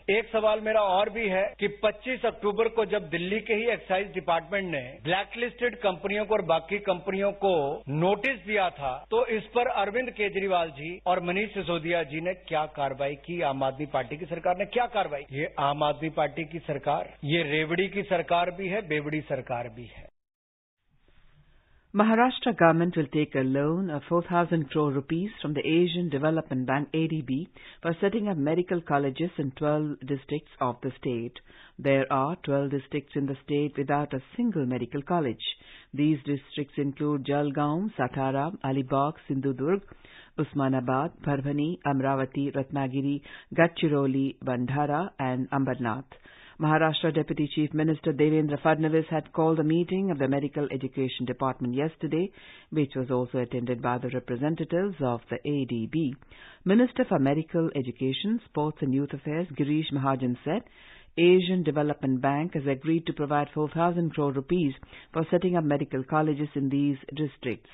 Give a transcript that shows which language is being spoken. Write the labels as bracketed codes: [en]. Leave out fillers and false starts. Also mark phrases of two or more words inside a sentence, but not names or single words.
[hi] एक सवाल मेरा और भी है कि 25 अक्टूबर को जब दिल्ली के ही [en] excise department [hi] ने [en] black listed [hi] कंपनियों को और बाकी कंपनियों को नोटिस दिया था तो इस पर अरविंद केजरीवाल जी और मनीष सिसोदिया जी ने क्या कार्रवाई की? आम आदमी पार्टी की सरकार ने क्या कार्रवाई? ये आम आदमी पार्टी की सरकार, ये रेवड़ी की सरकार भी है, बेवड़ी सरकार भी है। [en] Maharashtra government will take a loan of 4,000 crore rupees from the Asian Development Bank ADB for setting up medical colleges in 12 districts of the state. There are 12 districts in the state without a single medical college. These districts include Jalgaon, Satara, Alibag, Sindhudurg, Usmanabad, Parbhani, Amravati, Ratnagiri, Gadchiroli, Bandhara and Ambernath. Maharashtra Deputy Chief Minister Devendra Fadnavis had called a meeting of the Medical Education Department yesterday, which was also attended by the representatives of the ADB. Minister for Medical Education, Sports and Youth Affairs Girish Mahajan said, Asian Development Bank has agreed to provide 4,000 crore rupees for setting up medical colleges in these districts.